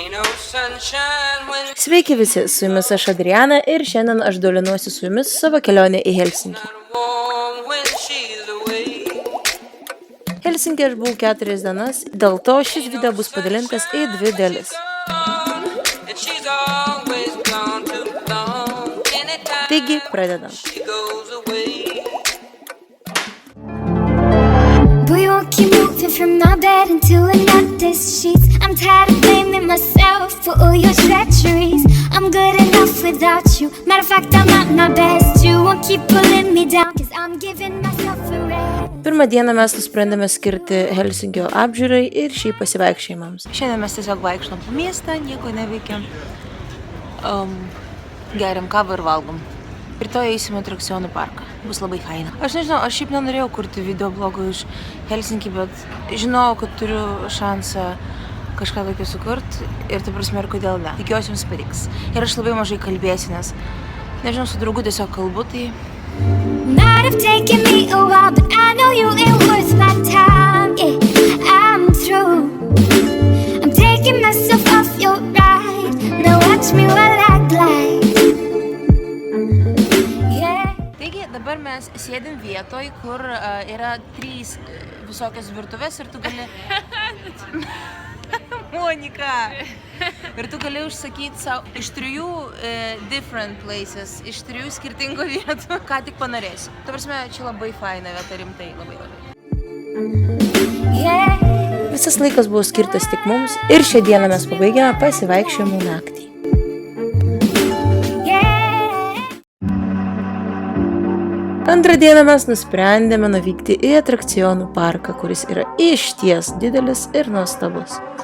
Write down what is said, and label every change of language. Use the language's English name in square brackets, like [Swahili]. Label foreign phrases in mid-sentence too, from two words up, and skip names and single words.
[Lithuanian] Sveiki visi, su jumis aš Adriana ir šiandien aš dalinuosi su jumis savo kelionę į Helsinkį. Helsinkį aš buvau 4 dienas, dėl to šis video bus padalintas į 2 dalis. Taigi, pradedam. [English] We won't keep moving from my bed into another's sheets. I'm tired of blaming myself for all your treacheries. I'm good enough without you. Matter of fact, I'm not my best. You won't keep pulling me down, cause I'm giving myself a rest. [Lithuanian] Pirmą dieną mes nusprendėme skirti Helsinkio apžiūrai ir šiaip pasivaikščiojimams. Šiandien mes tiesiog vaikštom po miestą, nieko neveikiam. Geriam kavą ir valgom. Rytoj eisime atrakcionų parką. Bus labai faina. Aš nežinau, aš šiaip nenorėjau kurti videoblogą iš Helsinkį, bet žinau, kad turiu šansą kažką tokio sukurti ir ta prasme ir kodėl ne. Tikiuosi jums patiks. Ir aš labai mažai kalbėsiu, nes nežinau, su draugu tiesiog kalbu, tai... [English] Might have taken me a while, but I know you ain't worth my time. Yeah, I'm through. I'm taking myself off your ride. Now watch me while I glide. [Lithuanian] Dabar mes sėdim vietoj, kur yra 3 visokios virtuvės ir tu gali... Monika! Ir tu gali užsakyti savo iš 3 [English] different places, [Lithuanian] iš 3 skirtingų vietų, ką tik panorėsi. Ta prasme, čia labai faina vieta, rimtai, labai. Visas laikas buvo skirtas tik mums ir šią dieną mes pabaigėme pasivaikščiojimų naktį. Antrą dieną mes nusprendėme nuvykti į atrakcionų parką, kuris yra išties didelis ir nuostabus.